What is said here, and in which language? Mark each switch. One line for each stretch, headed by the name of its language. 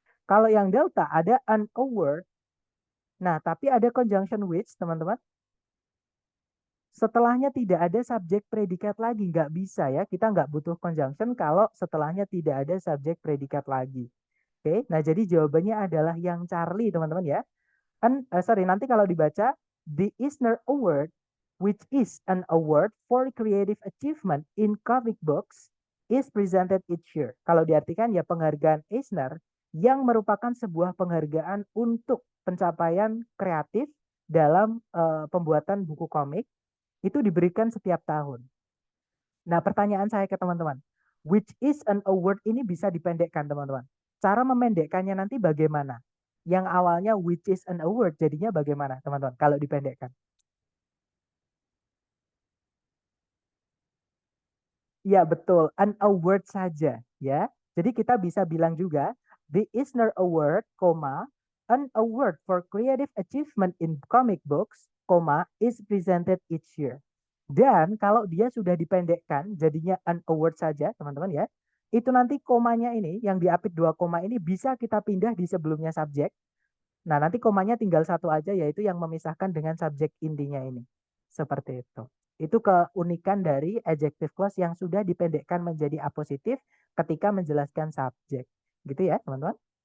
Indonesian: Kalau yang delta ada an award. Nah, tapi ada conjunction which, teman-teman. Setelahnya tidak ada subjek predikat lagi. Nggak bisa ya. Kita nggak butuh conjunction kalau setelahnya tidak ada subjek predikat lagi. Oke, nah jadi jawabannya adalah yang Charlie, teman-teman ya. Nanti kalau dibaca,
English: the Eisner Award, which is an award for creative achievement in comic books, is presented each year.
Indonesian: Kalau diartikan ya penghargaan Eisner yang merupakan sebuah penghargaan untuk pencapaian kreatif dalam pembuatan buku komik itu diberikan setiap tahun. Nah, pertanyaan saya ke teman-teman,
English: which is an award
Indonesian: ini bisa dipendekkan, teman-teman. Cara memendekkannya nanti bagaimana? Yang awalnya
English: which is an award
Indonesian: jadinya bagaimana, teman-teman? Kalau dipendekkan. Ya, betul. An award saja, ya. Jadi kita bisa bilang juga
English: the Eisner Award, an award for creative achievement in comic books, is presented each year.
Indonesian: Dan kalau dia sudah dipendekkan, jadinya an award saja, teman-teman ya. Itu nanti komanya ini, yang diapit 2 koma ini bisa kita pindah di sebelumnya subjek. Nah, nanti komanya tinggal satu aja, yaitu yang memisahkan dengan subjek intinya ini. Seperti itu. Itu keunikan dari adjective clause yang sudah dipendekkan menjadi apositif ketika menjelaskan subjek. Gitu ya, teman-teman.